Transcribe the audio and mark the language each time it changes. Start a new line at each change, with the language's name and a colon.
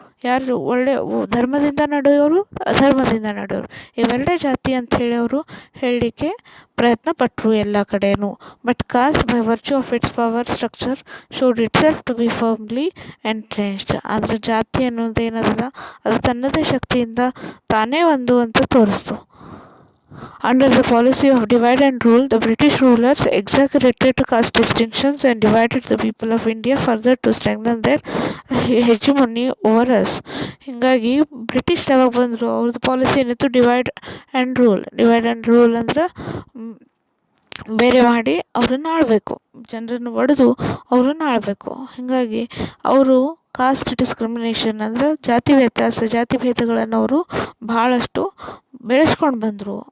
Kannada: ಯಾರು ಒಳ್ಳೆ ಧರ್ಮದಿಂದ ನಡೆಯೋರು, ಅಧರ್ಮದಿಂದ ನಡೆಯೋರು, ಇವೆರಡೇ ಜಾತಿ ಅಂತ ಹೇಳಿ ಅವರು ಹೇಳಲಿಕ್ಕೆ ಪ್ರಯತ್ನಪಟ್ಟರು ಎಲ್ಲ ಕಡೆಯೂ.
English: But caste by virtue of its power structure showed itself to be firmly entrenched.
Kannada: ಆದರೆ ಜಾತಿ ಅನ್ನೋದು ಏನದಲ್ಲ, ಅದು ತನ್ನದೇ ಶಕ್ತಿಯಿಂದ ತಾನೇ ಒಂದು ಅಂತ ತೋರಿಸ್ತು.
English: Under the policy of divide and rule, the British rulers exaggerated caste distinctions and divided the people of India further to strengthen their hegemony over us.
Kannada: ಹೀಗಾಗಿ ಬ್ರಿಟಿಷ್ ಯಾವಾಗ ಬಂದರು, ಅವ್ರದ್ದು ಪಾಲಿಸಿ ಏನಿತ್ತು, ಡಿವೈಡ್ ಆ್ಯಂಡ್ ರೂಲ್ ಅಂದ್ರೆ ಬೇರೆ ಮಾಡಿ ಅವ್ರನ್ನ ಆಳಬೇಕು, ಜನರನ್ನು ಒಡೆದು ಅವ್ರನ್ನ ಆಳಬೇಕು. ಹೀಗಾಗಿ ಅವರು ಕಾಸ್ಟ್ ಡಿಸ್ಕ್ರಿಮಿನೇಷನ್ ಅಂದರೆ ಜಾತಿ ಭೇದಗಳನ್ನು ಅವರು ಭಾಳಷ್ಟು ಬೆಳೆಸ್ಕೊಂಡು ಬಂದರು.